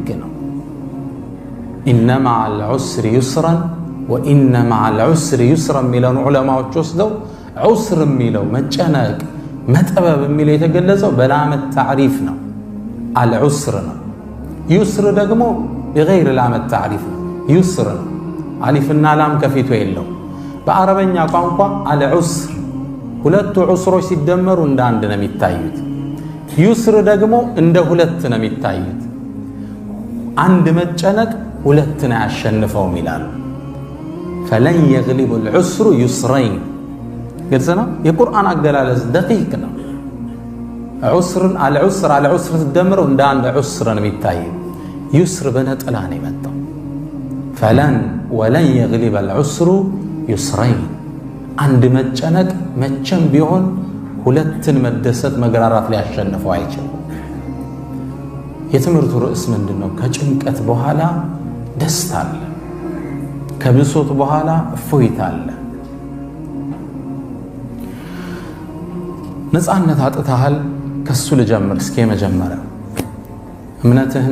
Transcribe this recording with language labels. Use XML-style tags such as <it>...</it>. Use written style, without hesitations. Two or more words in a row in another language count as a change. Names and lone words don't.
<am>ነው።</am> <ar>إن مع العسر يسرا وإن مع العسر يسرا</ar> <am>የሚለውን ዑለማዎች ወስደው ዑስር የሚለው መጨነቅ መጠበብ የሚለው የተገለጸው በላመት ታዕሪፍ ነው፣ አልዑስር ነው። ዩስር ደግሞ በገይር</am> <ar>لام التعريف</ar> <am>ነው፣ ዩስር ነው። አሊፍና ላም ከፊቱ የለው። በአረበኛ ቋንቋ አልዑስር ሁለቱ ዑስሮች ሲደመሩ እንደ አንድ ነው የሚታዩት። ዩስር ደግሞ እንደ ሁለት ነው የሚታዩት። አንድ መጨነቅ ሁለትን አያሸንፈውም ይላሉ። ፈለን የግሊቡ</am> <ar>العسر يسرين</ar> <am>ግልጽ ነው። የቁርአን አገላለጽ ደቂቅ ነው። ዑስርን አልዑስር ትደምረው እንደ አንድ ዑስር ነው የሚታየው። ዩስር በነጠላ ነው የመጣው።</am> <ar>فلن ولن يغلب العسر يسرين</ar> <am>አንድ መጨነቅ መቼም ቢሆን ሁለትን መደሰት መግራራት ሊያሸንፈው አይችልም። የትምህርቱ ርዕስ ምንድነው? ከጭንቀት በኋላ ደስታ አለ፣ ከብሶት በኋላ እፎይታ አለ። ነፃነት አጥተሃል፣ ከሱ ልጀምር እስኪ። መጀመሪያ እምነትህን</am>